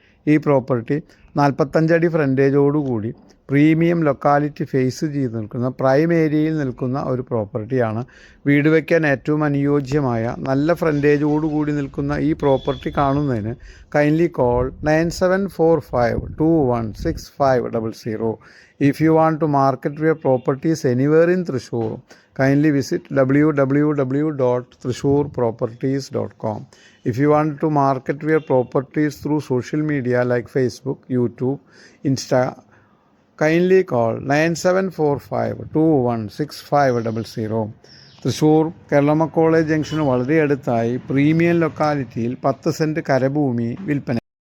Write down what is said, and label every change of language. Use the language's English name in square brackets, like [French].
[Malayalam] ഈ പ്രോപ്പർട്ടി 45 അടി ഫ്രണ്ടേജോടുകൂടി premium locality face ചെയ്ത് നിൽക്കുന്ന പ്രൈം ഏരിയയിൽ നിൽക്കുന്ന ഒരു പ്രോപ്പർട്ടിയാണ്. വീട് വയ്ക്കാൻ ഏറ്റവും അനുയോജ്യമായ നല്ല ഫ്രണ്ടേജോടുകൂടി നിൽക്കുന്ന ഈ പ്രോപ്പർട്ടി കാണുന്നതിന് kindly call 9745216500. [English] If you want to market your properties anywhere in Thrissur, kindly visit www.thrissurproperties.com. If you want to market your properties through social media like Facebook, YouTube, Insta, kindly call 9745216500. [Malayalam] Thrissur കേരളമ college junction വളരെ അടുത്തായി premium ലൊക്കാലിറ്റിയിൽ 10 cent കരഭൂമി വിൽപ്പന.